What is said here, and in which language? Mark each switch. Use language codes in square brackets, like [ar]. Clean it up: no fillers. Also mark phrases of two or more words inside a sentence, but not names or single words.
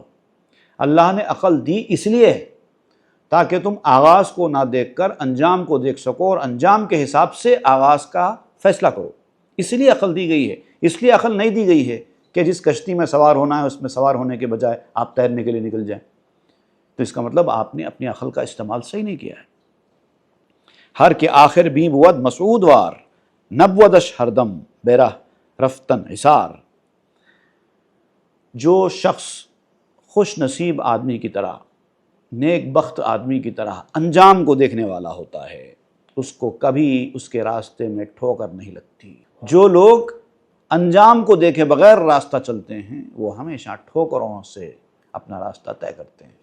[ur] اللہ نے عقل دی اس لیے ہے تاکہ تم آغاز کو نہ دیکھ کر انجام کو دیکھ سکو اور انجام کے حساب سے آغاز کا فیصلہ کرو۔ اس لیے عقل دی گئی ہے۔ اس لیے عقل نہیں دی گئی ہے کہ جس کشتی میں سوار ہونا ہے اس میں سوار ہونے کے بجائے آپ تیرنے کے لیے نکل جائیں۔ تو اس کا مطلب آپ نے اپنی عقل کا استعمال صحیح نہیں کیا ہے۔ [fa] ہر کے آخر بھی بود مسعود وار، نبودش ہر دم بیرہ رفتن حصار۔ [ur] جو شخص خوش نصیب آدمی کی طرح، نیک بخت آدمی کی طرح انجام کو دیکھنے والا ہوتا ہے، اس کو کبھی اس کے راستے میں ٹھوکر نہیں لگتی۔ جو لوگ انجام کو دیکھے بغیر راستہ چلتے ہیں وہ ہمیشہ ٹھوکروں سے اپنا راستہ طے کرتے ہیں۔